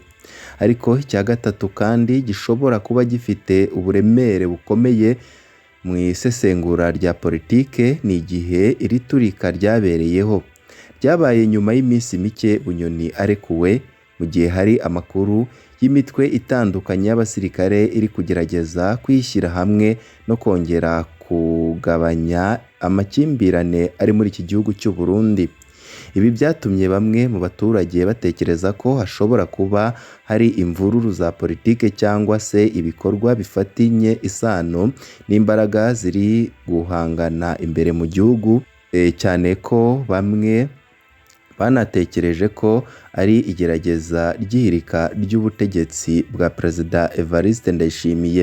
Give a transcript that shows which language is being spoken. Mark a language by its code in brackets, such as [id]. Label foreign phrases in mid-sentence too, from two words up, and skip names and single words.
[rw] Ariko icya gatatu kandi gishobora kuba gifite uburemere bukomeye mu isesengura rya politike, ni igihe iri turika ryabereyeho. Ryabaye nyuma y'iminsi mike Bunyoni arekuwe, mu gihe hari amakuru y'imitwe itandukanye y'abasirikare iri kugerageza kwishyira hamwe no kongera kugabanya amakimbirane ari muri iki gihugu cy'u Burundi. Ibi byatumye bamwe mu baturage batekereza ko hashobora kuba hari imvururu za politike cyangwa se ibikorwa bifatinye isano n'imbaraga ziri guhangana imbere mu gihugu, cyane ko bamwe banatekereje ko ari igerageza ry'ihirika ry'ubutegetsi bwa Perezida Evariste Ndayishimiye.